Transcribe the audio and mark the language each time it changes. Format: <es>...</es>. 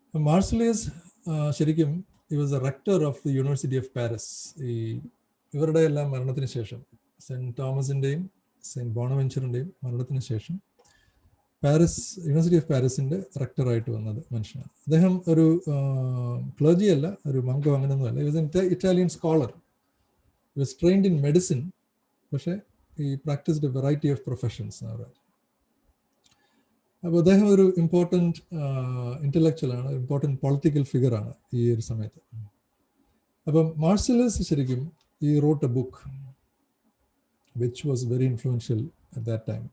<en>Marsilius ശരിക്കും he was a rector of the University of Paris.</en> <ml>ഇവരുടെ എല്ലാം മരണത്തിന് ശേഷം, സെൻറ്റ് തോമസിൻ്റെയും സെൻറ്റ് ബോണവെഞ്ചറിൻ്റെയും മരണത്തിന് ശേഷം യൂണിവേഴ്സിറ്റി ഓഫ് പാരീസിൻ്റെ റെക്ടറായിട്ട് വന്നത് മനുഷ്യനാണ്. അദ്ദേഹം ഒരു ക്ലർജി അല്ല, ഒരു മങ്കോ അങ്ങനെയൊന്നുമല്ല.</ml> <en>he was an Italian scholar. He was trained in medicine. പക്ഷേ he practiced a variety of professions.</en> <ml>അപ്പോൾ അദ്ദേഹം ഒരു ഇമ്പോർട്ടൻറ്റ് ഇൻ്റലക്ച്വലാണ്, ഇമ്പോർട്ടൻറ്റ് പൊളിറ്റിക്കൽ ഫിഗറാണ് ഈ ഒരു സമയത്ത്. അപ്പം മാർസിലിയസ് ശരിക്കും</ml> <en>wrote a book which was very influential at that time.</en>